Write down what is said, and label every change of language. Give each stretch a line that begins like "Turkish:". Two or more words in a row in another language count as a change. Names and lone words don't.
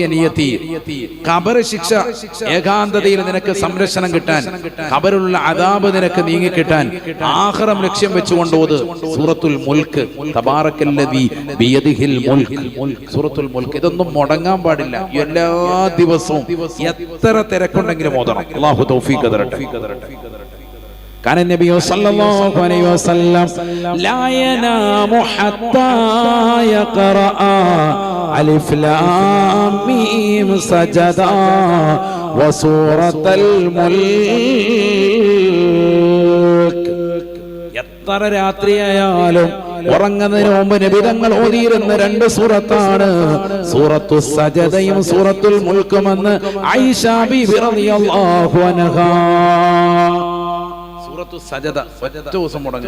Malayalam: നിയത്തി ഖബർ ശിക്ഷ, ഏകാന്തതയിൽ നിനക്ക് സംരക്ഷണം കിട്ടാൻ, ഖബറിലുള്ള അദാബ് നിനക്ക് നീങ്ങിക്കിട്ടാൻ, ആഖിറം ലക്ഷ്യം വെച്ചുകൊണ്ട് ഓത് സൂറത്തുൽ മുൽക്ക്.
Arabic: تبارك الذي بيده الملك، سورة الملك.
Malayalam: ഇതൊന്നും മുടങ്ങാൻ പാടില്ല. എല്ലാ ദിവസവും എത്ര തിരക്കുണ്ടെങ്കിലും ഓതണം. അല്ലാഹു തൗഫീഖ് തരട്ടെ.
Arabic: كان النبي صلى الله عليه وسلم لا ينام حتى يقرأ ألف لام ميم سجدا وسورة الملك.
Malayalam: എത്ര രാത്രിയായാലും ഉറങ്ങുന്നതിന് മുമ്പ് നബി തങ്ങൾ ഓതിയിരുന്ന 2 സൂറത്താണ് സൂറത്തു സജദയും സൂറത്തുൽ മുൽക്കുമെന്ന് ആയിഷ ബിബി
Arabic: رضي الله عنها.
Malayalam: സജദ ഒറ്റ ദിവസം മുടങ്ങും.